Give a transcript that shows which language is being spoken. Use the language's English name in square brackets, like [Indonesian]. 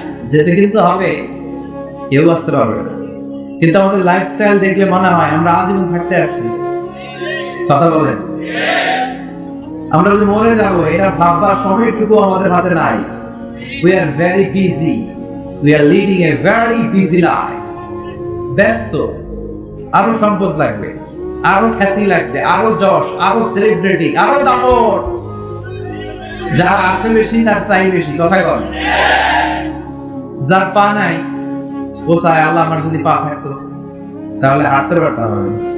[Bangla] যেতে কিন্তু হবে, কেউ বাঁচতে পারবে না। কিন্তু আমাদের লাইফস্টাইল দেখলে মনে হয় আমরা আজীবন থাকতে আসছি। কথা বলেন, আমরা যদি মরে যাবো এটা ভাববার সময়টুকু আমাদের হাতে নাই। [English] We are very busy. We are leading a very busy life. [Bangla] ব্যস্ত, আরো সম্পদ লাগবে, আরো খ্যাতি লাগবে, আরো যশ, আরো সেলিব্রিটি, আরো দাপট। যার আছে বেশি তার চাই বেশি। কথা বল। যার পা নাই ও চায় আল্লাহ আমার যদি পা থাকতো তাহলে হাঁটতে পারতাম আমি।